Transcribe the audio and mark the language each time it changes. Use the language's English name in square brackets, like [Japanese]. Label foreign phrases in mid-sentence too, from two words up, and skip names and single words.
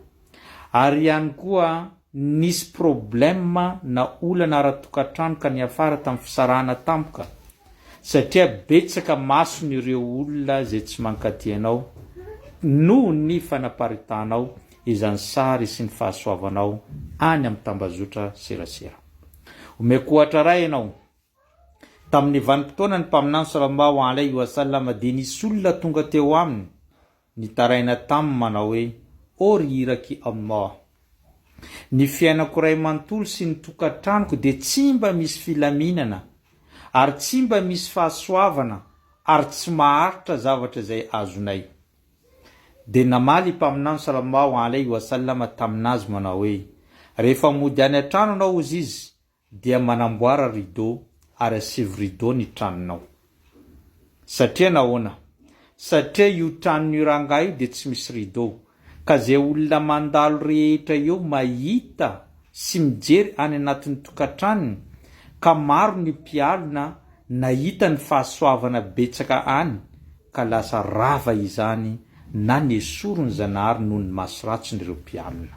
[Malagasy] ary ihany koa nisy problema na olana ara-tokantrano ka ny afara tamin'ny fisarahana tampoka, satria betsaka mason'ireo olona zay tsy mankaty anao noho ny fanaparitanao izany sary sy ny fahasoavanao any amin'ny tambazotra serasera. Omeko ohatra ray ianao, tamin'ny vanim-potoana ny mpaminany [Arabic] sallallahu alaihi wasallam [Malagasy] dia nisy olona tonga teo aminy nitaraina taminy manao hoe: o riraki Allah, ny fiainako ray manontolo sy ny tokantranoko dia tsy mba misy filaminana ary tsy mba misy fahasoavana ary tsy maharitra zavatra zay azonay. Dia namaly mpaminany [Arabic] sallallahu alaihi wasallam [Malagasy] taminazy manao hoe: rehefa mody any an-trano anao ozy izy dia manamboara rideau ary asivy rideau ny tranonao. Satria nahoana? Satria io tranon'io rangahy io dia tsy misy rideau, ka zay olona mandalo rehetra eo mahita sy mijery any anatin'ny tokantranony, ka maro ny mpialona nahita ny fahasoavana betsaka any, ka lasa rava izany na ny esorony zanahary noho ny maso ratson'ireo mpialona.